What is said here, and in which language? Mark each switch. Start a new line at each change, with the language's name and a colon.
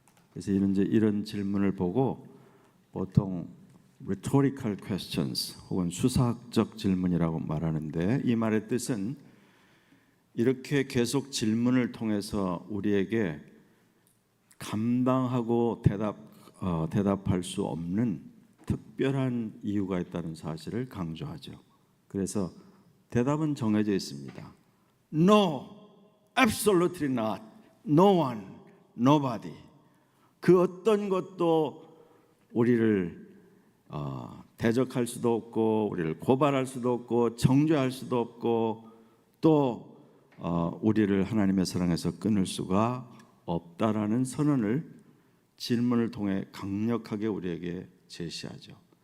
Korean: 그래서 이런 질문을 보고 보통 rhetorical questions 혹은 수사학적 질문이라고 말하는데, 이 말의 뜻은 이렇게 계속 질문을 통해서 우리에게 감당하고 대답할 수 없는 특별한 이유가 있다는 사실을 강조하죠. 그래서 대답은 정해져 있습니다.
English: No, absolutely not, no one, nobody.
Korean: 그 어떤 것도 우리를 대적할 수도 없고, 우리를 고발할 수도 없고, 정죄할 수도 없고, 또 우리를 하나님의 사랑에서 끊을 수가 없다라는 선언을 질문을 통해 강력하게 우리에게 제시하죠.